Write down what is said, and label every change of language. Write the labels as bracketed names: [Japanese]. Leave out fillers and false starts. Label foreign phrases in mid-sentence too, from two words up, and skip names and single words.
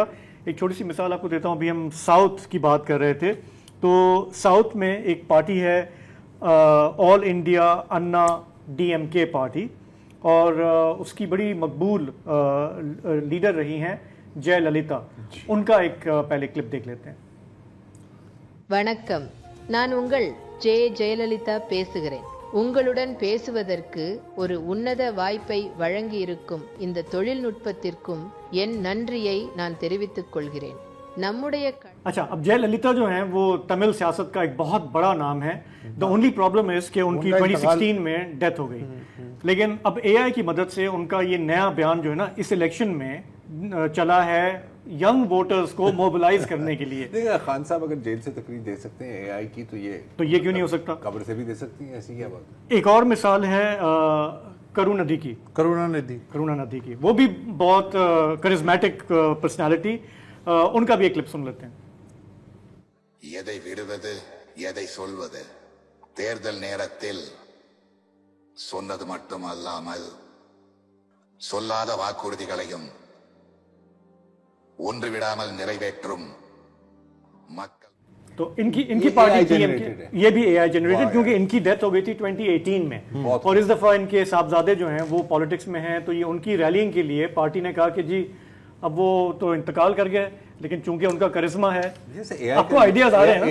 [Urdu] ایک چھوٹی سی مثال آپ کو دیتا ہوں. ابھی ہم ساؤتھ کی بات کر رہے تھے تو ساؤتھ میں ایک پارٹی ہے آل انڈیا انا ڈی ایم کے پارٹی, اور اس کی بڑی مقبول لیڈر رہی ہیں جے للیتا. ان کا ایک پہلے کلپ دیکھ لیتے ہیں. [Tamil] வணக்கம், நான் உங்கள் ஜெயலலிதா பேசுகிறேன். உங்களுடன் பேசுவதற்கு ஒரு உன்னத வாய்ப்பை வழங்கியிருக்கும் இந்த தொழில்நுட்பத்திற்கும் என் நன்றியை நான் தெரிவித்துக் கொள்கிறேன். [Urdu] اچھا, اب جے للیتا جو ہیں وہ تمل سیاست کا ایک بہت بڑا نام ہے. [English] the only problem [Urdu] ہے کہ ان کی 2016 میں ڈیتھ ہو گئی, لیکن اب اے آئی کی مدد سے ان کا یہ نیا بیان جو ہے نا اس الیکشن میں چلا ہے [English] young voters [Urdu] کو موبلائز کرنے کے لیے. خان صاحب اگر جیل سے تقریر دے سکتے ہیں اے آئی کی تو یہ کیوں نہیں ہو سکتا؟ قبر سے بھی دے سکتی ہیں, ایسی کیا بات. ایک اور مثال ہے کرونا ندی کی, وہ بھی بہت [English] charismatic personality. [Urdu] ان کا بھی ایک کلپ سن لیتے ہیں. [Tamil] எதை விடுவது எதை சொல்வது தேர்தல் நேரத்தில் சொன்னது மட்டுமல்லாமல் சொல்லாத வாக்குறுதிகளையும் ஒன்று விடாமல் நிறைவேற்றும் மக்கள். [Urdu] تو ان کی پارٹی یہ بھی [English] AI generated, [Urdu] کیونکہ ان کی ڈیتھ ہو گئی تھی 2018 میں, اور اس دفعہ ان کے صاحبزادے جو ہیں وہ پالیٹکس میں ہیں, تو یہ ان کی ریلنگ کے لیے پارٹی نے کہا کہ جی اب وہ تو انتقال کر گئے لیکن چونکہ ان کا کرزما ہے. آپ کو آئیڈیاز آ رہے ہیں,